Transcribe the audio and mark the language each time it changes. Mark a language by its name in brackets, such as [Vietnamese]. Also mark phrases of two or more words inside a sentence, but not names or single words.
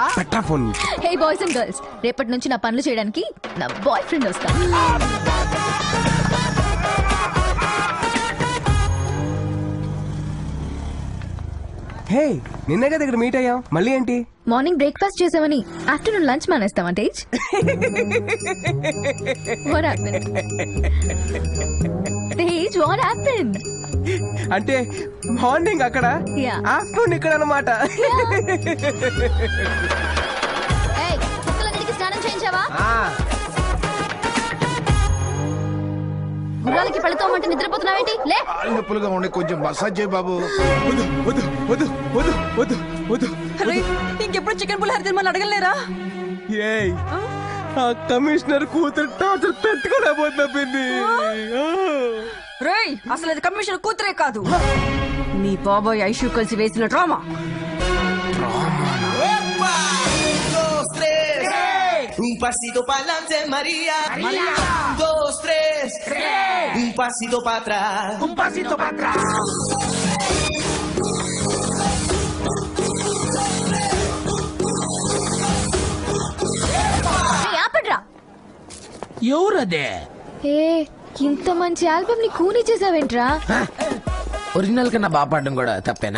[Telugu] హే [English] boys and girls, [Telugu] రేపటి నుంచి నా పనులు చేయడానికి నా [English] boy friend [Telugu] వస్తా. హే, నిన్నే కదా ఇక్కడ మీట్ అయ్యాం, మళ్ళీ ఏంటి? [English] morning breakfast [Telugu] చేసామని [English] afternoon lunch [Telugu] మానేస్తావా తేజ్? [English] What happened? తేజ్, what happened? [Telugu] అంటే మార్నింగ్ అక్కడ, ఆఫ్టర్నూన్ ఇక్కడ అన్నమాట. కుక్కలన్నిటికీ స్నానం చేయించావా? గుర్రాలకి పళ్ళుతోమంటే నిద్రపోతున్నావేంటి? లే. నొప్పులుగా ఉండే కొంచెం మసాజ్ చేయి బాబు. ఇంకెప్పుడు చికెన్ పులిహోర తినమని అడగలేరా? ఏయ్, ఆ కమిషనర్ కూతురు టార్చర్ పెట్టుకోలేకపోతుంది. రేయ్, అసలు అది కమిషనర్ కూతురే కాదు, మీ బాబాయ్ ఐషు కలిసి వేసిన డ్రామా. [Spanish] Un pasito pa'lante, María. María. 2, 3. Un pasito para atrás. Un pasito para atrás. [Telugu] ఎవరదే? ఏ, ఇంత మంచి ఆల్బమ్ ని కూని చేసావేంట్రా? ఒరిజినల్ కన్నా బాగా పాడడం కూడా తప్పేనా?